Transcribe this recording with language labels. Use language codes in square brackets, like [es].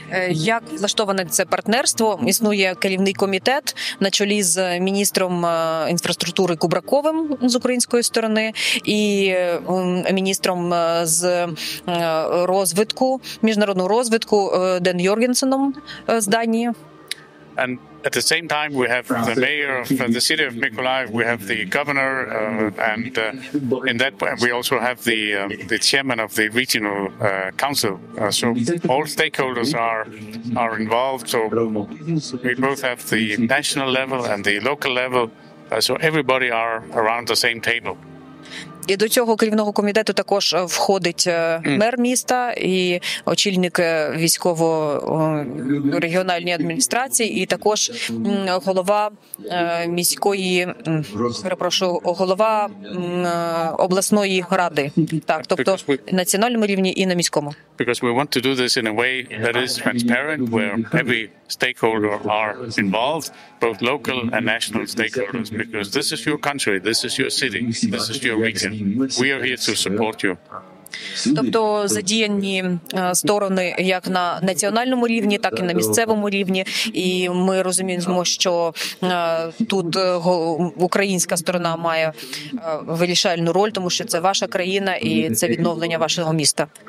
[uk] Як влаштоване це партнерство? Існує керівний комітет на чолі з міністром інфраструктури Кубраковим з української сторони і міністром з розвитку, міжнародного розвитку Ден Йоргенсеном з Данії. [en] And at the same time, we have the mayor of the city of Mykolaїv, we have the governor, and in that we also have the chairman of the regional council. So all stakeholders are involved. So we both have the national level and the local level. So everybody are around the same table. [uk] І до цього керівного комітету також входить мер міста і очільник військово-регіональної адміністрації, і також голова міської, голова обласної ради. Так, тобто на національному рівні і на міському. [en] Because we want to do this in a way that is transparent, where every stakeholder are involved, both local and national stakeholders, because this is your country, this is your city, this is your region. We are here to support you. [uk] Тобто задіяні сторони як на національному рівні, так і на місцевому рівні. І ми розуміємо, що тут українська сторона має вирішальну роль, тому що це ваша країна і це відновлення вашого міста.